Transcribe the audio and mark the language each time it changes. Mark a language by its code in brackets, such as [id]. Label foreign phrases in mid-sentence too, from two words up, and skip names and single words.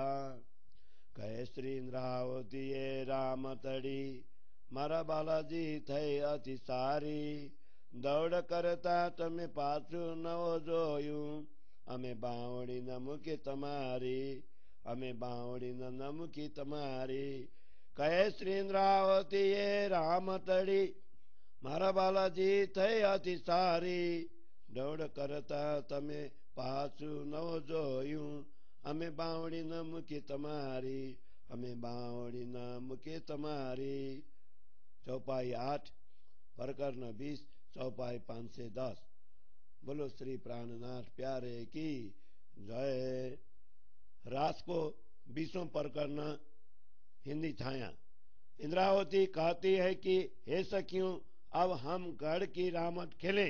[gu] કહે શ્રી ઇંદ્રાવતી યે રામ તડી મારા બાલાજી થે અતિ સારી દોડ કરતા તમે પાછું નવ જોયું અમે બાવડી ન મુખી તમારી અમે બાવડી ન મુખી તમારી। કહે શ્રી ઇંદ્રાવતી યે રામ તડી મારા બાલાજી થે અતિ સારી દોડ કરતા તમે પાછું નવ જોયું અમે બાવડી ન મુખી તમારી અમે બાવડી ન મુખી તમારી। [hi] चौपाई 8 प्रकरण 20 चौपाई 510। बोलो श्री प्राणनाथ प्यारे की जय। रास को 20वां प्रकरण हिंदी छाया। इंद्रावती कहती है कि हे सखियों, अब हम गढ़ की रामट खेलें।